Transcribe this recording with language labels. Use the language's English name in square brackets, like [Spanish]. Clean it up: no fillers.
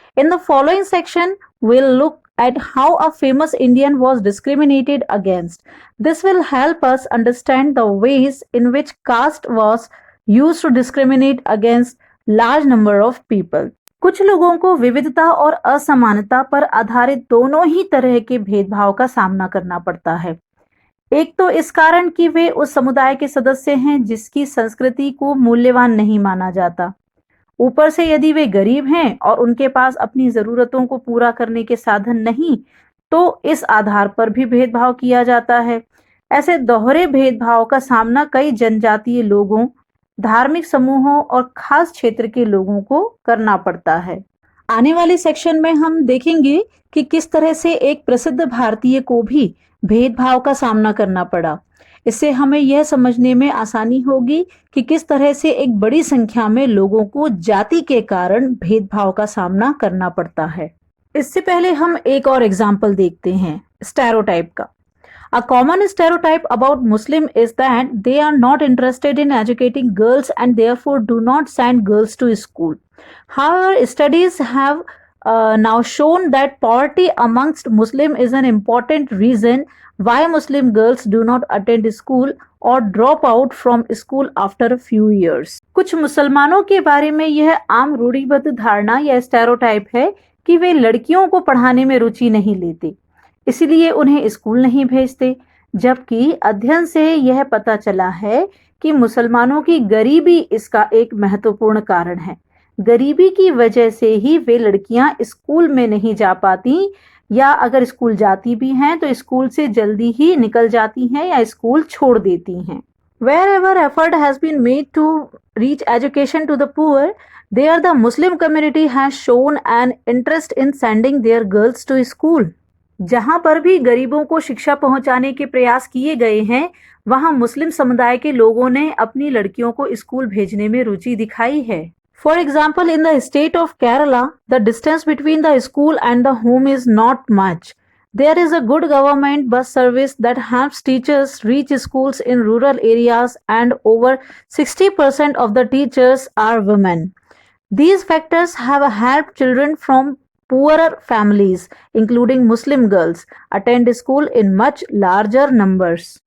[English] In the following section, we'll look at how a famous Indian was discriminated against. This will help us understand the ways in which caste was used to discriminate against large number of people. [Hindi] कुछ लोगों को विविधता और असमानता पर आधारित दोनों ही तरह के भेदभाव का सामना करना पड़ता है। एक तो इस कारण कि वे उस समुदाय के सदस्य हैं जिसकी संस्कृति को मूल्यवान नहीं माना जाता। ऊपर से यदि वे गरीब हैं और उनके पास अपनी जरूरतों को पूरा करने के साधन नहीं, तो इस आधार पर भी भेदभाव किया जाता है। ऐसे दोहरे भेदभाव का सामना कई जनजातीय लोगों, धार्मिक समूहों और खास क्षेत्र के लोगों को करना पड़ता है। आने वाले सेक्शन में हम देखेंगे कि किस तरह से एक प्रसिद्ध भारतीय को भी भेदभाव का सामना करना पड़ा। इससे हमें यह समझने में आसानी होगी कि किस तरह से एक बड़ी संख्या में लोगों को जाति के कारण भेदभाव का सामना करना पड़ता है। इससे पहले हम एक और एग्जाम्पल देखते हैं स्टेरियोटाइप का। [English] A common stereotype about Muslim is that they are not interested in educating girls and therefore do not send girls to school. However, studies have now shown that poverty amongst Muslims is an important reason why Muslim girls do not attend school or drop out from school after a few years. [Hindi] कुछ मुसलमानों के बारे में यह आम रूढ़िबद्ध धारणा या stereotype है कि वे लड़कियों को पढ़ाने में रुचि नहीं लेते, इसलिए उन्हें स्कूल नहीं भेजते, जबकि अध्ययन से यह पता चला है कि मुसलमानों की गरीबी इसका एक महत्वपूर्ण कारण है। गरीबी की वजह से ही वे लड़कियां स्कूल में नहीं जा पाती, या अगर स्कूल जाती भी हैं तो स्कूल से जल्दी ही निकल जाती हैं या स्कूल छोड़ देती हैं। [English] Wherever effort has been made to reach education to the poor, there the Muslim community has shown an interest in sending their girls to school. [Hindi] जहां पर भी गरीबों को शिक्षा पहुंचाने के प्रयास किए गए हैं, वहां मुस्लिम समुदाय के लोगों ने अपनी लड़कियों को स्कूल भेजने में रुचि दिखाई है। [English] For example, in the state of Kerala, the distance between the school and the home is not much. There is a good government bus service that helps teachers reach schools in rural areas, and over 60% of the teachers are women. These factors have helped children from poorer families, including Muslim girls, attend school in much larger numbers.